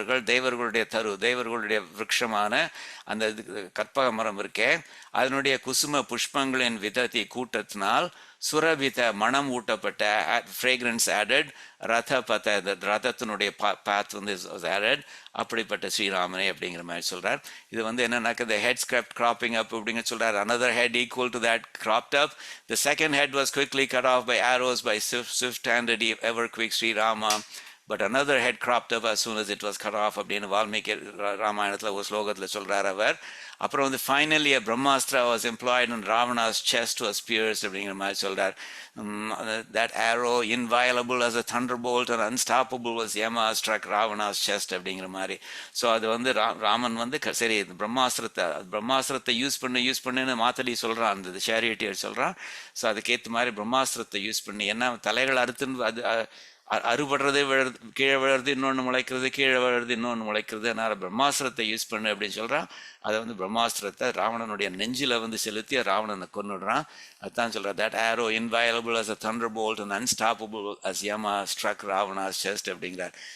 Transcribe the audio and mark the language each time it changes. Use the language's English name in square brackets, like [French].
[Tamil] தேவர்களுடைய தேவர்களுடைய விருட்சமான அந்த கற்பக மரம் இருக்கே, அதனுடைய குசும புஷ்பங்களின் விதத்தி கூட்டத்தினால் சுரபித மனம் ஊட்டப்பட்ட, ஃப்ரேக்ரன்ஸ் ஆடட், ரதத்தினுடைய பாத் வந்து ஆடட், அப்படிப்பட்ட ஸ்ரீராமனே அப்படிங்கிற மாதிரி சொல்றார். இது வந்து என்னன்னாக்க [English] the head kept cropping up [Tamil] அப்படிங்க சொல்றார். [English] Another head equal to that cropped up. The second head was quickly cut off by arrows by swift-handed ever quick Sri Rama. but another head cropped up as soon as it was cut off [Tamil] அப்படின்னு வால்மீகி ராமாயணத்தில் ஒரு ஸ்லோகத்தில் சொல்கிறார் அவர். அப்புறம் வந்து [English] finally a brahmastra was employed on Ravana's chest was pierced [Tamil] அப்படிங்கிற மாதிரி சொல்கிறார். [English] That arrow inviolable as a thunderbolt and unstoppable was Yama struck Ravana's chest [Tamil] அப்படிங்கிற மாதிரி. ஸோ அது வந்து ராமன் வந்து சரி பிரம்மாஸ்திரத்தை யூஸ் பண்ணுன்னு மாத்தடி சொல்கிறான், அந்த சேரியட்டியர் சொல்கிறான். ஸோ அதுக்கேற்ற மாதிரி பிரம்மாஸ்திரத்தை யூஸ் பண்ணி, ஏன்னா தலைகள் அறுத்துன்னு அது அறுபடுறது கீழே விழுறது, இன்னொன்று முளைக்கிறது, கீழே விழுறது, இன்னொன்று முளைக்கிறது, அதனால் பிரம்மாஸ்திரத்தை யூஸ் பண்ணு அப்படின்னு சொல்கிறான். அதை வந்து பிரம்மாஸ்திரத்தை ராவணனுடைய நெஞ்சில் வந்து செலுத்தி ராவணனை கொன்னுடுறான். அதுதான் சொல்கிறார், [English] that arrow inviolable as a thunderbolt and unstoppable as Yama struck Ravana's chest [Tamil] அப்படிங்கிறார்.